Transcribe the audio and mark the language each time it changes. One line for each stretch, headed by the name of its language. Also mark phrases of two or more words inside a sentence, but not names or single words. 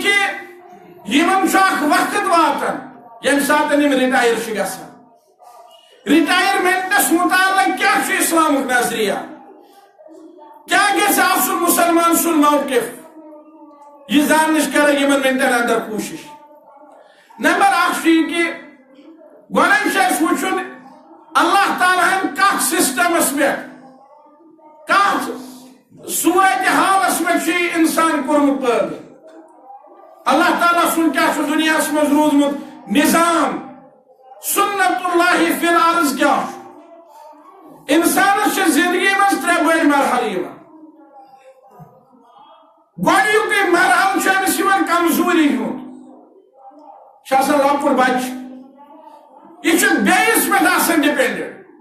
Kashmiri: کہ یہ منشاک وقت واتن یم ساتن یم ریٹائر گژھان ریٹائرمنٹس متعلق کیا اسلام نظریہ کیا گژھِ آسُن مسلمان سن موقف یہ زاننٕچ کرو یمن منٹن اندر کوشش نمبر اکھ کہ گۄڈٕنیٚتھ چھُ اَسہِ وٕچھُن اللہ تعالیٰ ہن کتھ سسٹمس پہ کتھ صورت حالس میں چھُ انسان کورمُت پٲدٕ اللہ تعالیٰ سن کیا چھُ دنیاہس منٛز روٗدمُت نظام
Arabic: سنت اللہ فی الارض
Kashmiri: کیا انسانس چھ زندگی من ترے بڑ مرحلہ گۄڈنیُکُے مرحلہ چھُ أمِس یِوان کمزوری ہُنٛد چھُ آسان لۄکُٹ بچہ یہ چھُ بیٚیِس پٮ۪ٹھ آسان ڈِپینڈنٹ